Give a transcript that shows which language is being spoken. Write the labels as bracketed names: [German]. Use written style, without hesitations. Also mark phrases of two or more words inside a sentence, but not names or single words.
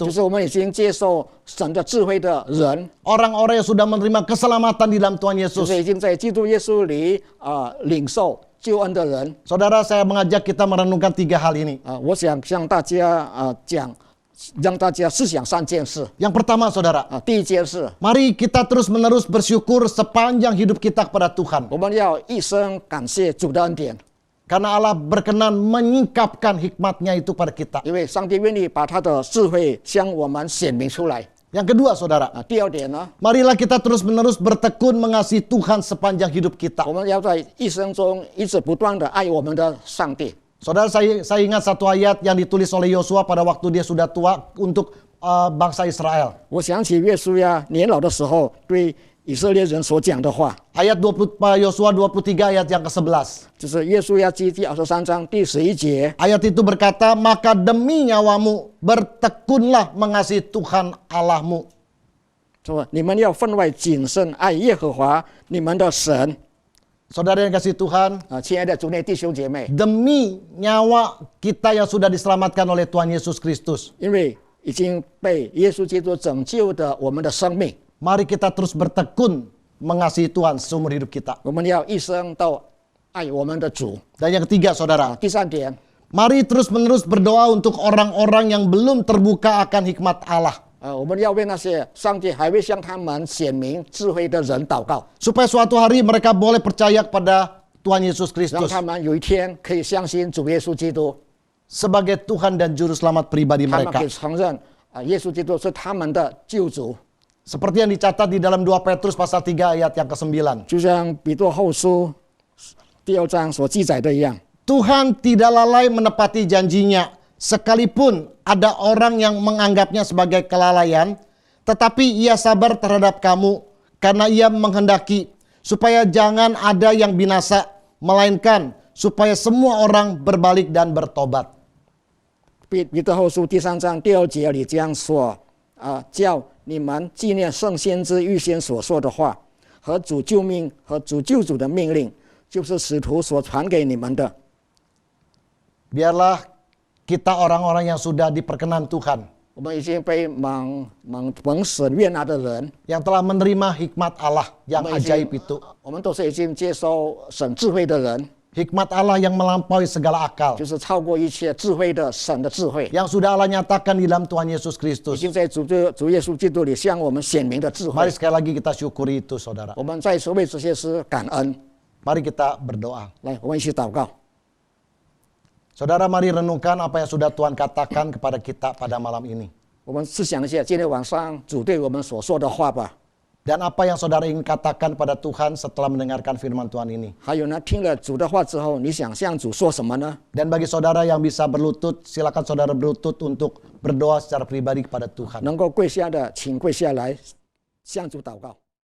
[Indonesian] itu, [Chinese] 是我们已经接受神的智慧的人， [Indonesian] orang-orang yang sudah menerima keselamatan di dalam Tuhan [Chinese] 就 [Indonesian] Yesus. [Chinese] 是已经在基督耶稣里领受救恩的人。 [Indonesian] Saudara, saya mengajak kita merenungkan 3 hal ini. [Chinese] 我想向大家讲，让大家思想3件事。 [Indonesian] Yang pertama, saudara, [Chinese] 第一件事， [Indonesian] mari kita terus-menerus bersyukur sepanjang hidup kita kepada Tuhan. [Chinese] 我们要一生感谢主的恩典， [Indonesian] Karena Allah berkenan menyingkapkan hikmatnya itu pada kita. [Chinese] 因为上帝愿意把他的智慧向我们显明出来。 [Indonesian] Yang kedua, saudara, [Chinese] 第二点呢， [Indonesian] marilah kita terus-menerus bertekun mengasihi Tuhan sepanjang hidup kita. [Chinese] 我们要在一生中一直不断的爱我们的上帝。 [Indonesian] Saudara, saya ingat satu ayat yang ditulis oleh Yosua pada waktu dia sudah tua untuk bangsa Israel. [Chinese] 我想起约书亚年老的时候对以色列人所讲的话， [Indonesian] Ayat 20, Yosua 23 ayat yang ke-11. [Chinese] 就是约书亚记第23章第11节。 [Indonesian] Ayat itu berkata, maka demi nyawamu bertekunlah mengasihi Tuhan Allahmu. [Chinese] 说你们要分外谨慎爱耶和华你们的神。 [Indonesian] Saudara yang kasih Tuhan, [Chinese] 亲爱的主内弟兄姐妹， [Indonesian] demi nyawa kita yang sudah diselamatkan oleh Tuhan Yesus Kristus, [Chinese] 因为已经被耶稣基督拯救的我们的生命， [Indonesian] mari kita terus bertekun mengasihi Tuhan seumur hidup kita. [Chinese] 我们要一生都爱我们的主。 [Indonesian] Dan yang ketiga, saudara, [Chinese] 第三点， [Indonesian] mari terus-menerus berdoa untuk orang-orang yang belum terbuka akan hikmat Allah. [Chinese] 我们要为那些上帝还未向他们显明智慧的人祷告， [Indonesian] Supaya suatu hari mereka boleh percaya kepada Tuhan Yesus [Chinese] 让 [Indonesian] Kristus [Chinese] 他们有一天可以相信主耶稣基督， [Indonesian] sebagai Tuhan dan Juru Selamat pribadi [Chinese] 他们 [Indonesian] mereka. [Chinese] 可以承认耶稣基督是他们的救主。 [Indonesian] Seperti yang dicatat di dalam 2 Petrus pasal 3 ayat yang ke-9. [Chinese] 就像彼得后书第2章所记载的一样， [Indonesian] Tuhan tidak lalai menepati janjinya, sekalipun ada orang yang menganggapnya sebagai kelalaian, tetapi ia sabar terhadap kamu, karena ia menghendaki supaya jangan ada yang binasa, melainkan supaya semua orang berbalik dan bertobat. [Chinese] 彼得后书第3章第2节里这样说：叫你们纪念圣先知预先所说的话，和主救命和主救主的命令，就是使徒所传给你们的。 [Indonesian] Biarlah kita orang-orang yang sudah diperkenan Tuhan, [Chinese] 我们已经被蒙神悦纳的人， [Indonesian] yang telah menerima hikmat Allah yang [Chinese] 我们已经 [Indonesian] ajaib itu. [Chinese] 我们都是已经接受神智慧的人， [Indonesian] Hikmat Allah yang melampaui segala akal, [Chinese] 就是超过一切智慧的神的智慧， [Indonesian] yang sudah Allah nyatakan di dalam Tuhan Yesus [Chinese] 已 [Indonesian] Kristus. [Chinese] 经在主耶稣基督里向我们显明的智慧 [Indonesian] Mari。sekali lagi kita syukuri itu, saudara. [Chinese] 我们再次为这些事感恩。 [Indonesian] Mari kita berdoa. [Chinese] 来，我们一起祷告。 [Indonesian] Saudara, mari renungkan apa yang sudah Tuhan katakan kepada kita pada malam ini. [Chinese] 我们思想一下今天晚上主对我们所说的话吧。 [Indonesian] Dan apa yang saudara ingin katakan pada Tuhan setelah mendengarkan firman Tuhan ini. [Chinese] 还有呢，听了主的话之后，你想向主说什么呢？ [Indonesian] Dan bagi saudara yang bisa berlutut, silakan saudara berlutut untuk berdoa secara pribadi kepada Tuhan. [Chinese] 能够跪下的，请跪下来，向主祷告。